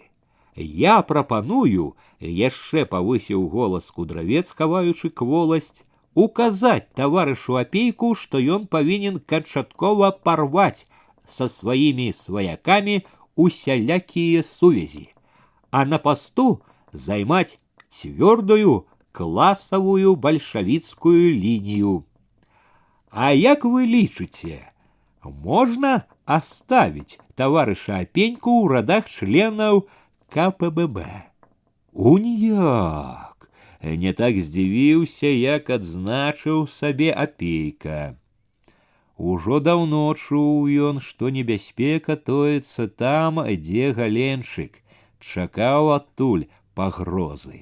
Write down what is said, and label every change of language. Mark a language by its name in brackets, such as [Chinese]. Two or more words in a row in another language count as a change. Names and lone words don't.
[Belarusian] «Я прапаную», — яшчэ павысіў голас кудравец, хаваючы кволасць, «указаць таварышу Апейку, што ён павінен канчаткова парваць са сваімі сваякамі усялякія сувязі, а на пасту займаць цвёрдую класавую бальшавіцкую лінію. А як вы лічыце, [Russian] можно оставить товарища Апеньку [Belarusian] ў радах членаў КПББ. Уніяк! Не так здзівіўся, як адзначыў сабе Апейка. Ужо даўно чуў ён, што небяспека тоіцца там, дзе Галеншык, чакаў адтуль пагрозы.